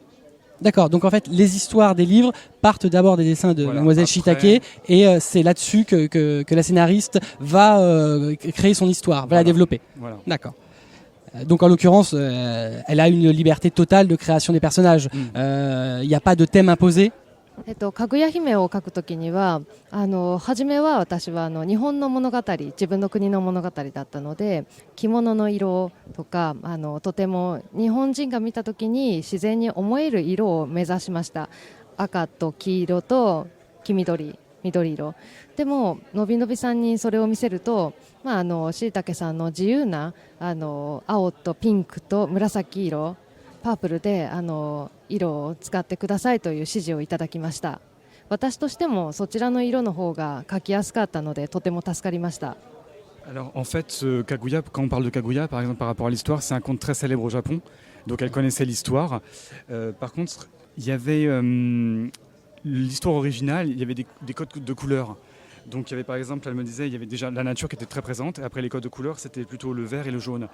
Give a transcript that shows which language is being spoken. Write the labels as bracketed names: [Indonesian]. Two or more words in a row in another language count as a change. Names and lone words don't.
[French] D'accord, donc en fait les histoires des livres partent d'abord des dessins de Mademoiselle Shiitake et c'est là-dessus que la scénariste va créer son histoire, va la développer. Voilà. D'accord. Donc en l'occurrence, elle a une liberté totale de création des personnages. Il n'y a pas de thème imposé. [Japanese] かぐや姫を描くときには初めは私は日本の物語自分の国の物語だったので着物の色とかとても日本人が見たときに自然に思える色を目指しました。赤と黄色と黄緑色でものびのびさんにそれを見せるとしいたけさんの自由な青とピンクと紫色パープルで色を使ってくださいという指示をいただきました。私としてもそちらの色の方が描きやすかったのでとても助かりました。 [French] Alors en fait, Kaguya, quand on parle de Kaguya, par exemple par rapport à l'histoire, c'est un conte très célèbre au Japon, donc elle connaissait l'histoire. Par contre, il y avait l'histoire originale, il y avait des codes de couleurs. Donc il y avait par exemple, elle me disait, il y avait déjà la nature qui était très présente, et après les codes de couleurs, c'était plutôt le vert et le jaune.